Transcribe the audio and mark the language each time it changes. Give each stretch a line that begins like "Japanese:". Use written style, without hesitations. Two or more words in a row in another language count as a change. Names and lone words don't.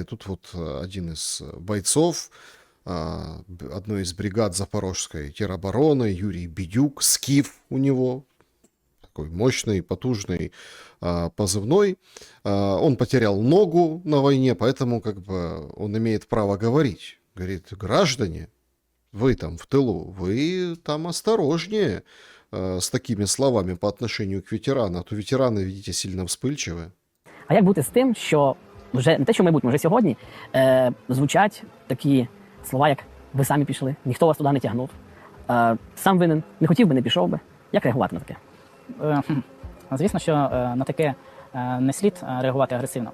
Russian: Тут вот один из бойцов одной из бригад Запорожской теробороны, Юрий Бедюк, Скиф у него, такой мощный, потужный позывной. Он потерял ногу на войне, поэтому он имеет право говорить. Говорит, граждане, вы там в тылу, вы там осторожнее с такими словами по отношению к ветерану, а то ветераны, видите, сильно вспыльчиві.
Ukrainian: А як бути з тим, що вже не те, що в майбутньому, вже сьогодні звучать такі слова, як «ви самі пішли», «ніхто вас туди не тягнув», «сам винен», «не хотів би, не пішов би». Як реагувати на таке? Звісно, що на таке не слід реагувати агресивно.